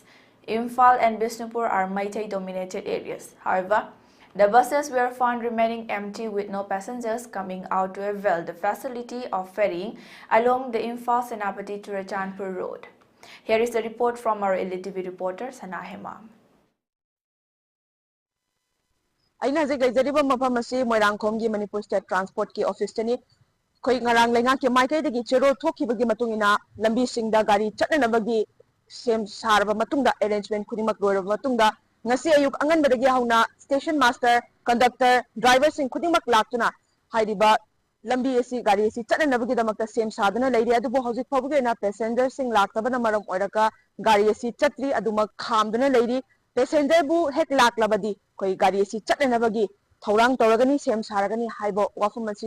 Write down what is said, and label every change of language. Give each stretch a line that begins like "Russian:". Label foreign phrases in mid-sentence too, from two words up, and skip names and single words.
English: Imphal and Bishnupur are Meitei dominated areas. However, the buses were found remaining empty with no passengers coming out to avail the facility of ferrying along the Imphal-Senapati Churachandpur road. Here is the report from our ELITETV reporter, Sana Hema.
Manipuri: Aina hajik leijariba mafam asi Moirangkom gi Manipur State Transport ki office tani khoi ngarang lenga ki Meitei dagi chero thokibagi matungina lambi singda gari chatnanabagi sem sarba matungda arrangement khudingmak loiraba matungda ngasi ayuk anganbadagi hauna
English: station master conductor driver
Manipuri: sing khudingmak laktuna haidiba lambi asi gari asi chatnanabagi damakta sem sadana leiri adubu hojik phobagi na passenger sing laktabana maram oiraka gari asi chatri adumak khamdana leiri passenger bu hek laklabadi koi gari asi chatnanabagi thorang toragani sem saragani haibo wafam asi